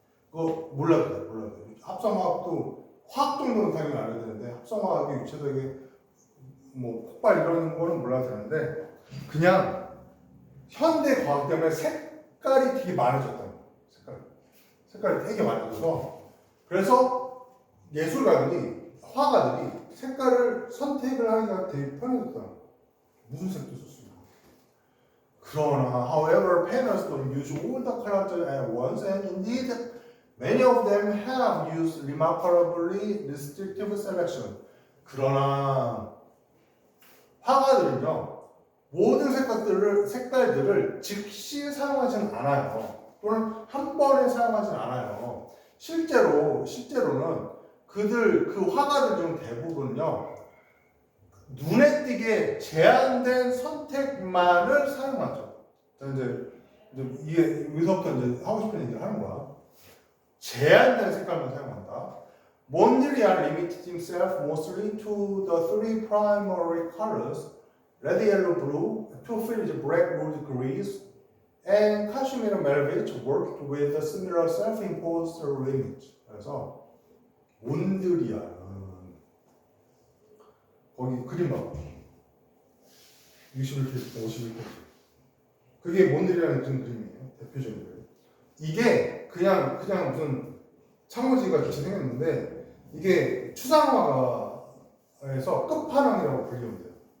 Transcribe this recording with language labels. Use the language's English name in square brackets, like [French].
[Korean] 그거 몰라도 돼. 합성화학도 화학 정도는 당연히 알아야 되는데 합성화학의 유채색의 뭐 폭발 이런 거는 몰라도 되는데 그냥 현대 과학 때문에 색깔이 되게 많아졌다는 거야. 색깔이 되게 많아져서 그래서 예술가들이 화가들이 색깔을 선택을 하기가 되게 편해졌다. 무슨 색도 쓸 수 있고. 그러나, [English] however, painters don't use all the colors at once, and indeed, many of them have used remarkably restrictive selection. [Korean] 그러나 화가들은요, 모든 색깔들을 즉시 사용하지는 않아요. 또는 한 번에 사용하지는 않아요. 실제로는 그 화가들 중 대부분은요, 눈에 띄게 제한된 선택만을 사용하죠. 자, 이제 이게 여기서부터 이제 하고 싶은 얘기를 하는 거야. 제한된 색깔만 사용한다. [English] Mondrian limited himself mostly to the three primary colors, red, yellow, blue, to fill the black wood grease, and Kashmir Malevich worked with a similar self-imposed limit. [Korean] 그래서 몬드리안은 거기 그림 봐봐. 61페이지, 51페이지. 그게 몬드리안의 무슨 그림이에요? 대표적인 그림. 이게 그냥 무슨 창호지가 같이 생겼는데 이게 추상화가에서 끝판왕이라고 불리면 돼요.